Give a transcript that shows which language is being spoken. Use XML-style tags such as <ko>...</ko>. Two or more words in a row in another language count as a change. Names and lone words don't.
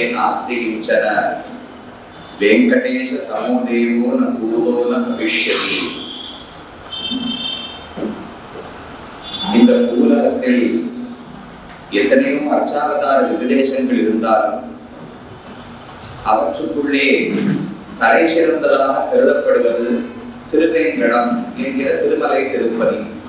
<sa>नास्ति किंचन वेंकटेश समो देवो न भूतो न भविष्यति</sa> <ta>இந்த பூலகத்தில் எத்தனையோ அர்ச்சாவதார விபதேசங்கள் இருந்தாலும் அவற்றுக்குள்ளே தலை சிறந்ததாக கருதப்படுவது திருவேங்கடம் என்கிற திருமலை திருப்பதி.</ta>